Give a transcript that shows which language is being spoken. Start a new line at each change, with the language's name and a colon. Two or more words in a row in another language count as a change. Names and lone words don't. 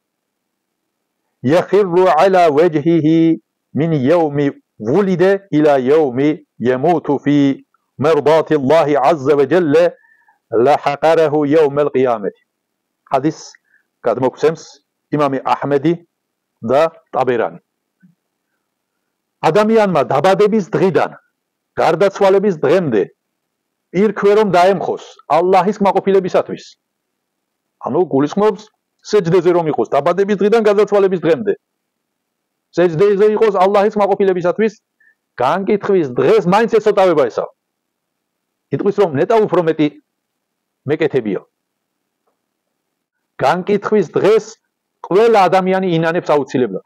Arabic: يخر على وجهه من يوم ولد إلى يوم يموت في مرضاة الله عز وجل لحقره يوم القيامة حديث قال مكتمس إمام أحمدي
Georgian: და ტაბერანი ადამიანმა დაბადების დღიდან გარდაცვალების დღემდე პირქვე რომ დაემხოს ალლაჰის კმაყოფილებისათვის ანუ გულისხმობს სეჯდეზე რომ იყოს დაბადების დღიდან გარდაცვალების დღემდე სეჯდეზე იყოს ალლაჰის კმაყოფილებისათვის განკითხვის დღეს მაინც ეცოტავება ესა იტყვის რომ ნეტა უფრო მეტი მეკეთებია განკითხვის დღეს ყველა ადამიანი ინანებს აუცილებლად.